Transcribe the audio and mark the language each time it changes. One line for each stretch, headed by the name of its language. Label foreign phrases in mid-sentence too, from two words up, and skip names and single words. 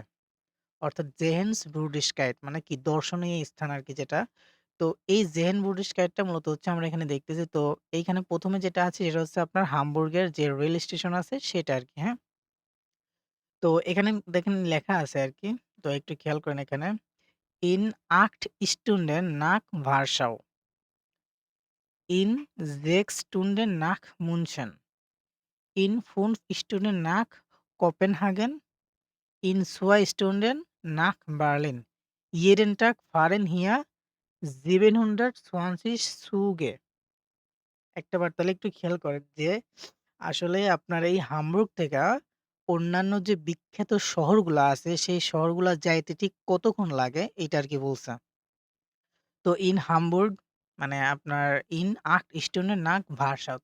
Bangla: অর্থাৎ
German: Sehens Würdigkeit
Bangla: মানে কি দর্শনীয় স্থান আরকি যেটা। তো এই
German: Sehen Würdigkeit
Bangla: মূলত আমরা এখানে দেখতেছি। তো এইখানে ১ম এ যেটা আছে সেটা আপনার হামবুর্গের যে রেল স্টেশন আছে সেটা আরকি, হ্যাঁ? তো এখানে দেখেন লেখা আছে আরকি। তো একটু খেয়াল করেন এখানে।
German: In 8 Stunden nach Warschau, in 6 Stunden nach München, in 5 Stunden nach Kopenhagen, in 2 Stunden nach Berlin. Jeden Tag fahren hier 720 Züge.
Bangla: একটাবার তাহলে একটু খেয়াল করেন যে আসলে আপনার এই হামবুর্গ থেকে অন্যান্য যে বিখ্যাত শহরগুলা আছে সেই শহরগুলা যাইতে ঠিক কতক্ষণ লাগে এইটা আরকি বলছে। তো ইন হামবুর্গ মানে আপনার
German: in 8 Stunden nach Warschau.